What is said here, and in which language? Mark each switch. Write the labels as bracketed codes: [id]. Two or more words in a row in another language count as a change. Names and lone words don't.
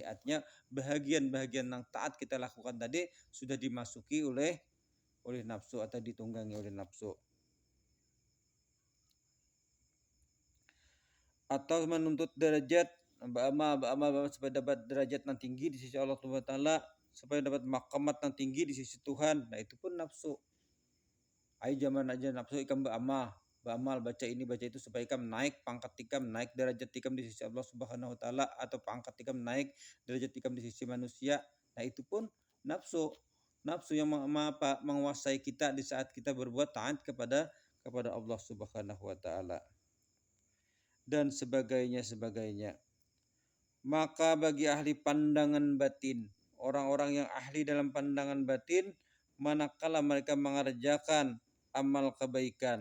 [id] Artinya bahagian-bahagian yang taat kita lakukan tadi sudah dimasuki oleh nafsu atau ditunggangi oleh nafsu. Atau menuntut derajat, beramal supaya dapat derajat yang tinggi di sisi Allah [ar] سبحانه وتعالى, [id] supaya dapat maqamat yang tinggi di sisi Tuhan. Nah, itu pun nafsu. [bjn] Ai zaman aja nafsu ikam beramal baca ini baca itu supaya ikam naik pangkat ikam, naik derajat ikam di sisi Allah [ar] سبحانه وتعالى, [bjn] atau pangkat ikam naik derajat ikam di sisi manusia. [id] Nah, itu pun nafsu. Nafsu yang menguasai kita di saat kita berbuat taat kepada Allah [ar] سبحانه وتعالى [id] dan sebagainya. Maka bagi ahli pandangan batin, orang-orang yang ahli dalam pandangan batin, manakala mereka mengerjakan amal kebaikan.